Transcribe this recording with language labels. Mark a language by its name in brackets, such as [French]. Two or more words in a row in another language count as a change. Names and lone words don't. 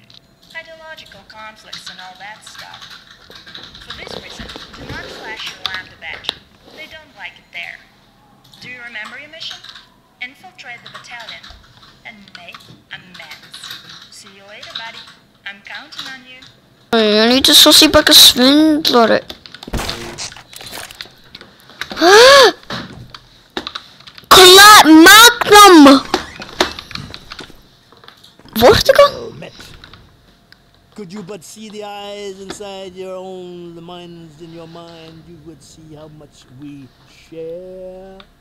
[English] Ideological conflicts and all that stuff. For this reason, do not flash your lambda badge. They don't like it there. Do you remember your mission? Infiltrate the battalion and make amends. See you later, buddy. I'm counting on you. [Icelandic] Ég nýtti svo sípa eitthvað svindlari. Magnum! Vortigo? [English] Could you but see the eyes inside your own, the minds in your mind, you would see how much we share.